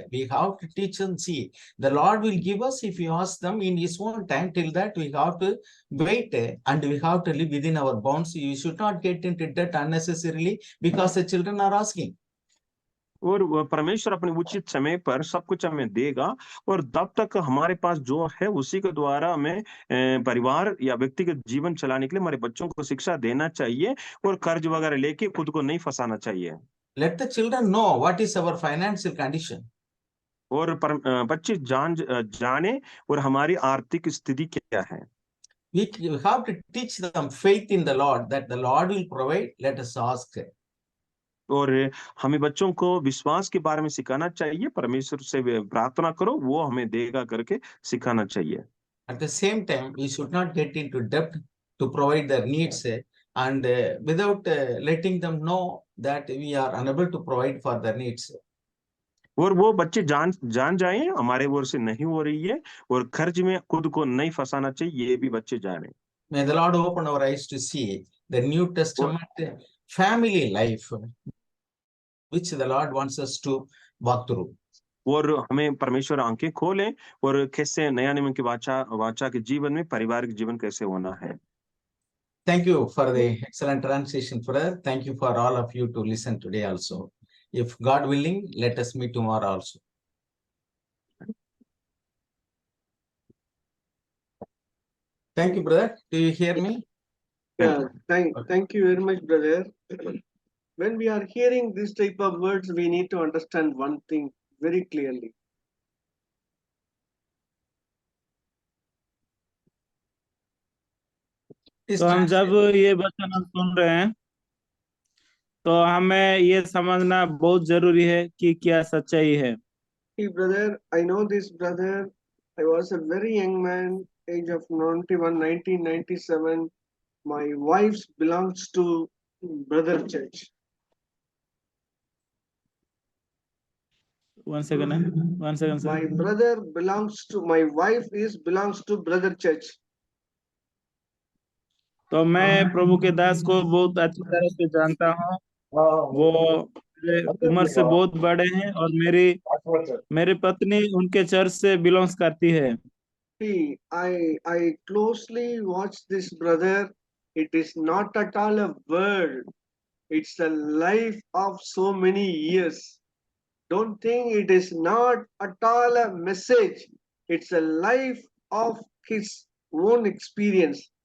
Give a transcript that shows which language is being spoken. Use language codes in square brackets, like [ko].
[en] We have to teach them, see, the Lord will give us if we ask them in His own time. Till that, we have to wait and we have to live within our bounds. You should not get into debt unnecessarily because the children are asking. [hi] और परमेश्वर अपने उचित समय पर सब कुछ हमें देगा, और तब तक हमारे पास जो है उसी के द्वारा हमें परिवार या व्यक्तिगत जीवन चलाने के लिए हमारे बच्चों को शिक्षा देना चाहिए, और कर्ज वगैरह लेके खुद को नहीं फंसाना चाहिए। [en] Let the children know what is our financial condition. [hi] और बच्चे जाने और हमारी आर्थिक स्थिति क्या है। [en] We have to teach them faith in the Lord, that the Lord will provide. Let us ask. [hi] और हमें बच्चों को विश्वास के बारे में सिखाना चाहिए, परमेश्वर से प्रार्थना करो, वो हमें देगा करके सिखाना चाहिए। [en] At the same time, we should not get into debt to provide their needs and without letting them know that we are unable to provide for their needs. [hi] और वो बच्चे जान जाएं हमारे ओर से नहीं हो रही है, और खर्च में खुद को नहीं फंसाना चाहिए, ये भी बच्चे जाने। [en] May the Lord open our eyes to see the New Testament family life, which the Lord wants us to walk through. [hi] और हमें परमेश्वर आंखें खोलें, और कैसे नया नियम की वाचा के जीवन में पारिवारिक जीवन कैसे होना है। [en] Thank you for the excellent translation, brother. Thank you for all of you to listen today also. If God willing, let us meet tomorrow also. Thank you, brother. Do you hear me? Yeah, thank you very much, brother. When we are hearing this type of words, we need to understand one thing very clearly. Is [hi] तो हम जब [en] translated. [hi] ये वचन हम सुन रहे हैं तो हमें ये समझना बहुत जरूरी है कि क्या सच्चाई है। [en] See, brother, I know this brother. I was a very young man, age of 91, 1997. My wife belongs to brother church. One second My sir. brother belongs to, my wife belongs to brother church. [hi] तो मैं प्रभु के दास को बहुत अच्छी तरह से जानता हूँ। वो मेरे उम्र से बहुत बड़े हैं और मेरी पत्नी उनके चर्च से बिलोंग्स करती है। [en] See, I closely watch this brother. It is not at all a word. It's a life of so many years. Don't think it is not at all a message. It's a life of his own experience.